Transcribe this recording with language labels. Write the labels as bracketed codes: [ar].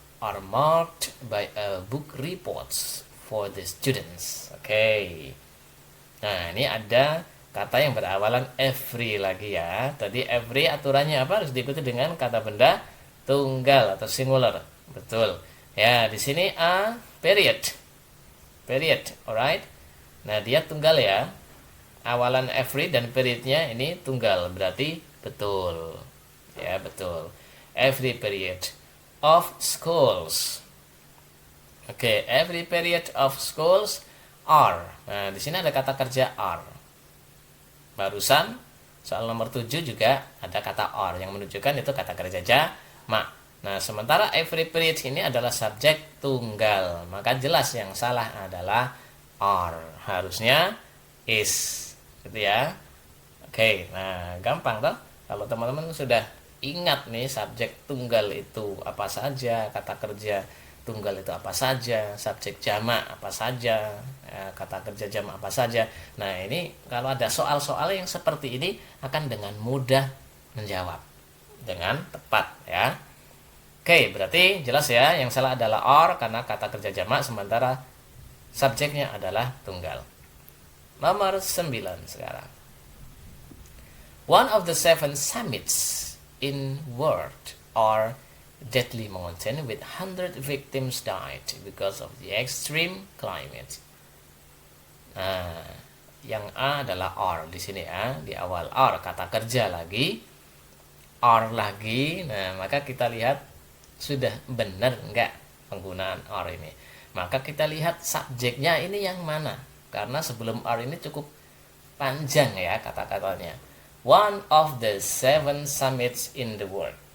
[en] are marked by a book reports for the students. [id] Oke. Nah, ini ada kata yang berawalan every lagi ya. Tadi every aturannya apa? Harus diikuti dengan kata benda tunggal atau singular. Betul. Ya, di sini [en] a period. Period, alright. [id] Nah, dia tunggal ya. Awalan every dan periodnya ini tunggal, berarti betul. Ya, betul. [en] Every period of schools. Oke, every period of schools are. [id] Nah, di sini ada kata kerja are. Barusan soal nomor 7 juga ada kata are yang menunjukkan itu kata kerja jamak. Nah, sementara every period ini adalah subjek tunggal, maka jelas yang salah adalah are. Harusnya is. Gitu ya. Oke, nah gampang toh. Kalau teman-teman sudah ingat nih subjek tunggal itu apa saja, kata kerja tunggal itu apa saja, subjek jamak apa saja, ya, kata kerja jamak apa saja. Nah, ini kalau ada soal-soal yang seperti ini akan dengan mudah menjawab dengan tepat ya. Oke, berarti jelas ya, yang salah adalah are karena kata kerja jamak sementara subjeknya adalah tunggal. Nomor 9 sekarang. [en] One of the 7 summits in world are deadly mountain with 100 victims died because of the extreme climate. [id] Nah, yang A adalah are di sini ya, di awal are kata kerja lagi, are lagi. Nah, maka kita lihat sudah benar enggak penggunaan are ini. Maka kita lihat subjeknya ini yang mana? Karena sebelum are ini cukup panjang ya kata-katanya. [en] One of the 7 summits in the world.